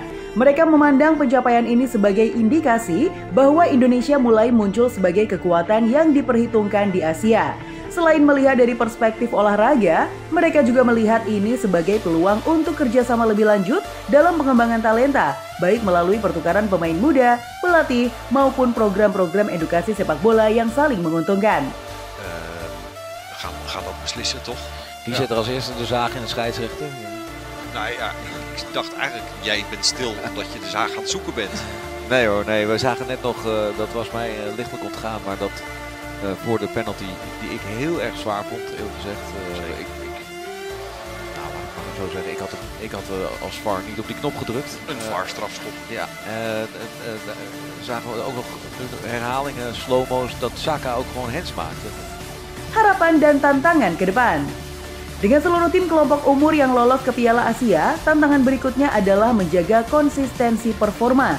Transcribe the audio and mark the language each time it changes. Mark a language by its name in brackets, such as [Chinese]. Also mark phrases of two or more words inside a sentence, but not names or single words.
[Indonesian] Mereka memandang pencapaian ini sebagai indikasi bahwa Indonesia mulai muncul sebagai kekuatan yang diperhitungkan di Asia. Selain melihat dari perspektif olahraga, mereka juga melihat ini sebagai peluang untuk kerjasama lebih lanjut dalam pengembangan talenta, baik melalui pertukaran pemain muda, pelatih, maupun program-program edukasi sepak bola yang saling menguntungkan. [Dutch] Gaat dat beslissen, toch? Wie zit er als eerste de zaag in de scheidsrechter? Nou ja, ik dacht eigenlijk, jij bent stil omdat je de zaag aan het zoeken bent. Nee hoor, nee. We zagen net nog, dat was mij lichtelijk ontgaan, maar dat voor de penalty die ik heel erg zwaar vond, eerlijk gezegd. Nou, laat ik maar zo zeggen, ik had als VAR niet op die knop gedrukt. Een VAR-strafschop. Ja, zagen we ook nog herhalingen, slow-mo's, dat Saka ook gewoon hands maakte. [Indonesian] Harapan dan tantangan ke depan. Dengan seluruh tim kelompok umur yang lolos ke Piala Asia, tantangan berikutnya adalah menjaga konsistensi performa.